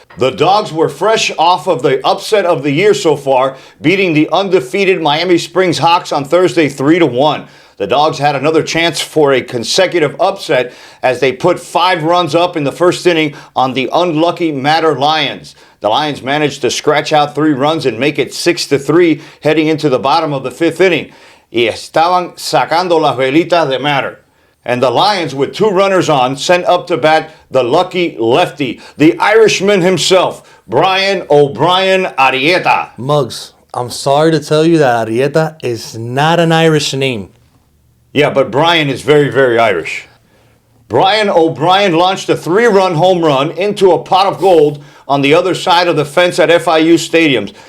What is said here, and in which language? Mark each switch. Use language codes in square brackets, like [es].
[en] The Dogs were fresh off of the upset of the year so far, beating the undefeated Miami Springs Hawks on Thursday 3-1. The Dogs had another chance for a consecutive upset as they put 5 runs up in the first inning on the unlucky Mater Lions. The Lions managed to scratch out 3 runs and make it 6-3 heading into the bottom of the 5th inning. [es] Y estaban sacando las velitas de Mater. [en] And the Lions, with 2 runners on, sent up to bat the lucky lefty, the Irishman himself, Brian O'Brien Arrieta. Muggs, I'm sorry to tell you that Arrieta is not an Irish name. Yeah, but Brian is very, very Irish. Brian O'Brien launched a 3-run home run into a pot of gold on the other side of the fence at FIU Stadiums.